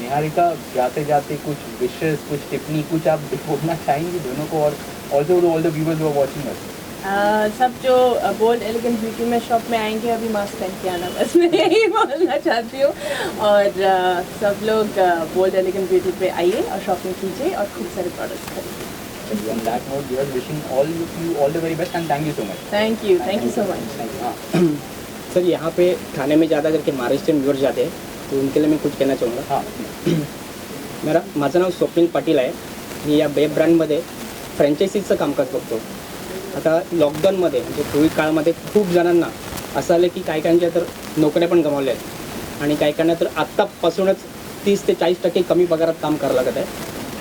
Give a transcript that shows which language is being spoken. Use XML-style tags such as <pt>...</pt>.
<hi>निहारिका, जाते जाते कुछ विशेष, कुछ टिप्पणी, कुछ आप बोलना चाहेंगे दोनों को, और</hi> <en>Also all the viewers who are watching us?</en> <hi>सब जो बोल्ड एलिगेंट ब्यूटी में शॉप में आएंगे अभी मास्क पहन के आना, बस मैं यही बोलना चाहती हूँ। और सब लोग बोल्ड एलिगेंट ब्यूटी पे आइए और शॉपिंग कीजिए और खूब सारे प्रोडक्ट्स खरीदिए।</hi> <en>On that note, we are wishing all you all the very best and thank you so much. Thank you so much.</en> <hi>हाँ सर यहाँ पे खाने में ज़्यादा करके महाराष्ट्रीयन व्यूअर्स जाते हैं, तो उनके लिए मैं कुछ कहना चाहूँगा। हाँ</hi> <mr>माझं नाव स्वप्नील पाटील आहे, मी या बेब ब्रँडमध्ये फ्रँचायझीचं कामकाज बघतो। आता लॉकडाऊनमध्ये म्हणजे कोविड काळामध्ये खूप जणांना असं आलं की काही काहींच्या तर नोकऱ्या पण गमावल्या आहेत, आणि काही काहींना तर आत्तापासूनच 30 ते 40% कमी पगारात काम करावं लागत आहे।</mr>